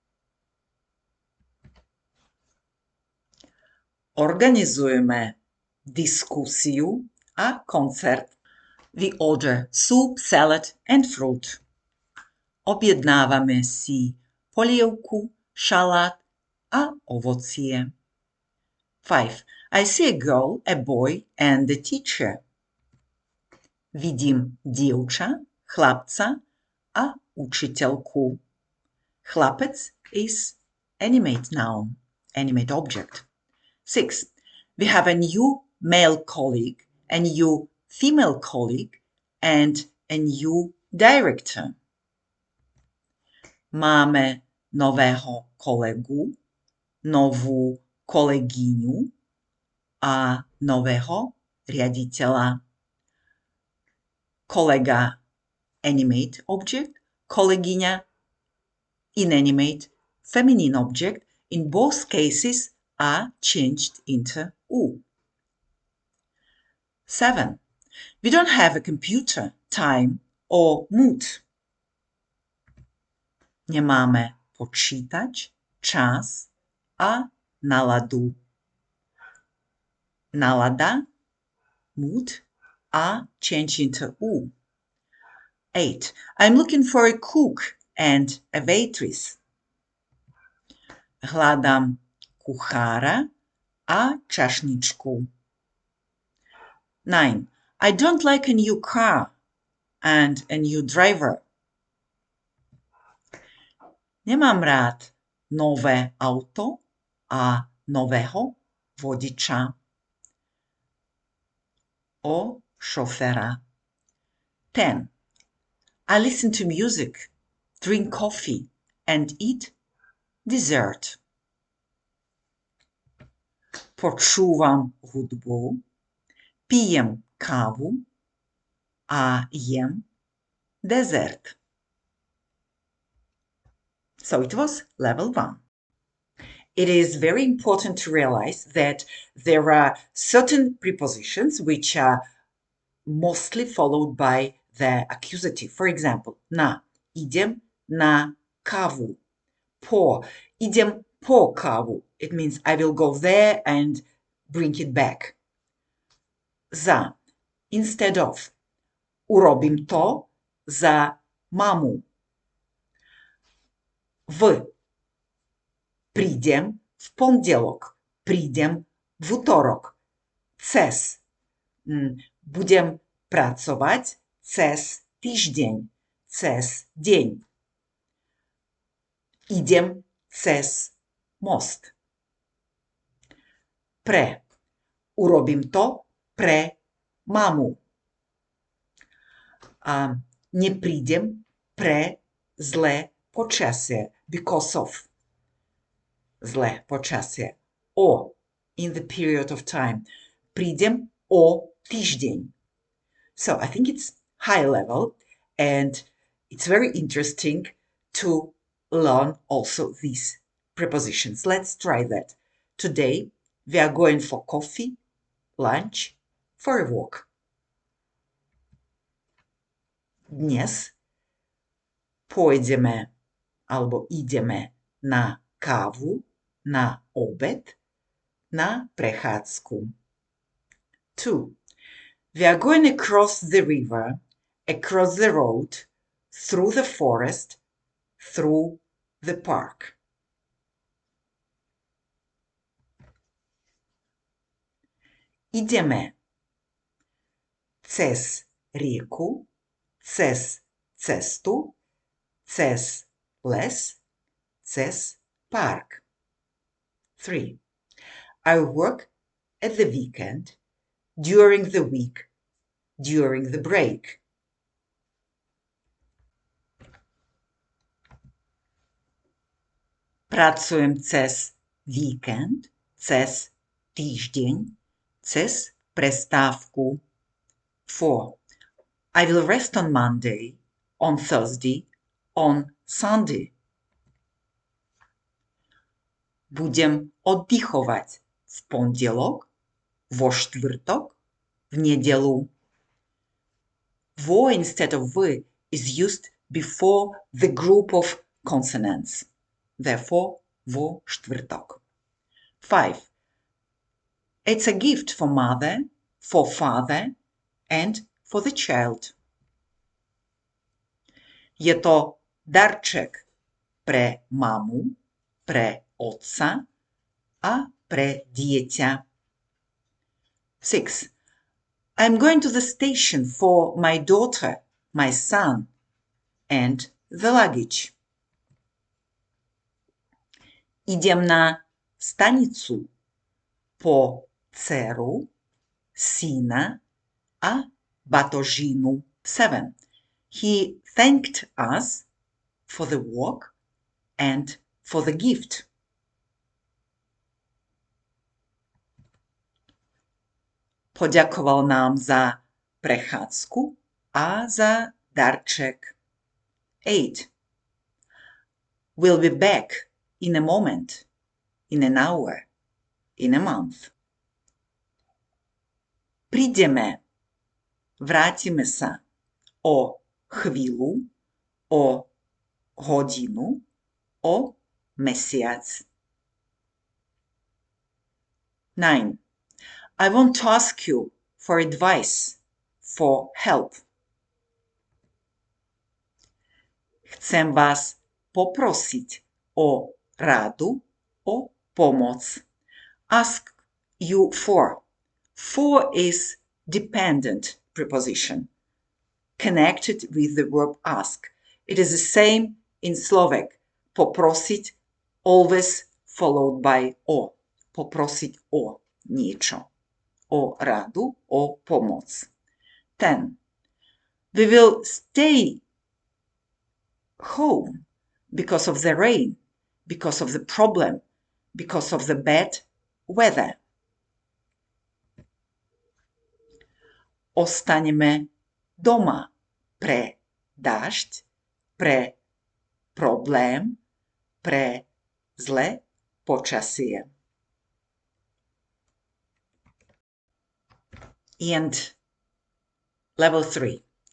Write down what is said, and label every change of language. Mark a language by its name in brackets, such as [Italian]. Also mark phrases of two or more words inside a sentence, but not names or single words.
[Slovak] Organizujeme diskusiu a koncert. [English] We order soup, salad and fruit. [Slovak] Objednávame si polievku, šalát a ovocie. [English] 5. I see a girl, a boy and a teacher. [Slovak] Vidím dievča, chlapca a učiteľku. [English] Chlapec is animate noun, animate object. 6. We have a new male colleague, a new female colleague and a new director. [Slovak] Máme nového kolegu, novú kolegyňu a nového riaditeľa. [English] Kolega animate object, kolegyňa inanimate feminine object. In both cases are changed into U. 7. We don't have a computer, time or mood. [Slovak] Nemáme počítač, čas a náladu. Nálada, [English] mood, are changed into U. 8. I'm looking for a cook and a waitress. [Slovak] Hľadám kuchára a čašničku. [English] 9. I don't like a new car and a new driver. [Slovak] Nemám rád nové auto a nového vodiča. O šoféra. [English] 10. I listen to music, drink coffee and eat dessert. [Slovak] Počúvam hudbu, pijem kávu a jem dezert. [English] So it was level 1. It is very important to realize that there are certain prepositions which are mostly followed by the accusative. For example, [Slovak] na, idem na kávu. Po, idem po kávu. [English] It means I will go there and bring it back. Za, instead of. [Slovak] Urobím to za mamu. V, prídem v pondelok, prídem v utorok. Cez, budem pracovať cez týždeň, cez deň. Idem cez most. Pre, urobím to pre mamu. A neprídem pre zlé počasie, [English] because of [Slovak] zlé počasie. [English] O, in the period of time. [Slovak] Prídem o týždeň. [English] So I think it's high level and it's very interesting to learn also these prepositions. Let's try that. Today we are going for coffee, lunch, for a walk. [Slovak] Dnes pôjdeme alebo ideme na kávu, na obed, na prechádzku. [English] 2. We are going across the river, across the road, through the forest, through the park. [Slovak] Ideme cez rieku, cez cestu, cez les, cez park. [English] 3. I work at the weekend, during the week, during the break. [Slovak] Pracujem cez víkend, cez týždeň, cez prestávku. [English] 4. I will rest on Monday, on Thursday, on Sunday. [Slovak] Budem oddychovať v pondelok, vo štvrtok, v nedelu. [English] Vo instead of v is used before the group of consonants. Therefore, [Slovak] vo štvrtok. 5. [English] It's a gift for mother, for father, and for the child. [Slovak] Je to darček pre mamu, pre otca a pre dieťa. [English] 6. I'm going to the station for my daughter, my son, and the luggage. [Slovak] Idem na stanicu po dceru, syna a batožínu. [English] 7. He thanked us for the walk and for the gift. [Slovak] Poďakoval nám za prechádzku a za darček. [English] 8. We'll be back in a moment, in an hour, in a month. [Slovak] Prídeme, vrátime sa o chvíľu, o hodinu, o mesiac. [English] 9. I want to ask you for advice, for help. [Slovak] Chcem vás poprosiť o radu, o pomoc. [English] Ask you for. For is dependent preposition, connected with the verb ask. It is the same in Slovak. Poprosiť, always followed by o. [Slovak] Poprosiť o niečo. O radu, o pomoc. [English] 10. We will stay home because of the rain, because of the problem, because of the bad weather. [Slovak] Ostaneme doma pre dážď, pre problém, pre zlé počasie. [English] And level 3.